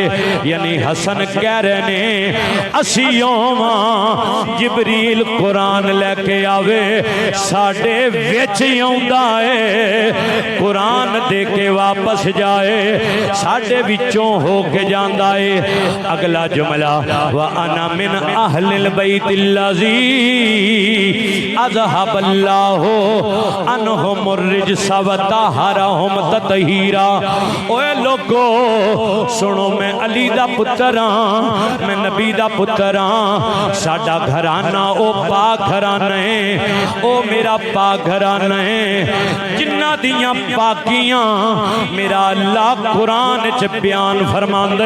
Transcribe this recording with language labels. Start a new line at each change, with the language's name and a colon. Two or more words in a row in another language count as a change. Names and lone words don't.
Punjabi: ਯਾਨੀ ਹਸਨ ਕਹਿ ਰਹੇ ਨੇ ਅਸੀਂ ਓਵਾਂ ਜਿਬਰੀਲ ਕੁਰਾਨ ਲੈ ਕੇ ਆਵੇ, ਸਾਡੇ ਵਿਚ ਆਉਂਦਾ ਹੈ, ਕੁਰਾਨ ਦੇ ਕੇ ਵਾਪਸ ਜਾਏ, ਸਾਡੇ ਵਿਚੋਂ ਹੋ ਕੇ ਜਾਂਦਾ ਹੈ। ਅਗਲਾ ਜੁਮਲਾ,
Arabic: وأنا من أهل البيت الذي أذهب الله عنهم الرجس وطهرهم تطهيرا.
Punjabi: ਓਏ ਲੋਗੋ ਸੁਣੋ, ਮੈਂ ਅਲੀ ਦਾ ਪੁੱਤਰ ਹਾਂ, ਮੈਂ ਨਬੀ ਦਾ ਪੁੱਤਰ ਹਾਂ। ਸਾਡਾ ਘਰਾਣਾ ਓ ਪਾਕ ਘਰਾਣਾ ਹੈ, ਓ ਮੇਰਾ ਪਾਕ ਘਰਾਣਾ ਹੈ, ਜਿਨ੍ਹਾਂ ਦੀਆਂ ਪਾਕੀਆਂ ਮੇਰਾ ਅੱਲਾਹ ਕੁਰਾਨ ਚ ਬਿਆਨ ਫ਼ਰਮਾਂਦੇ।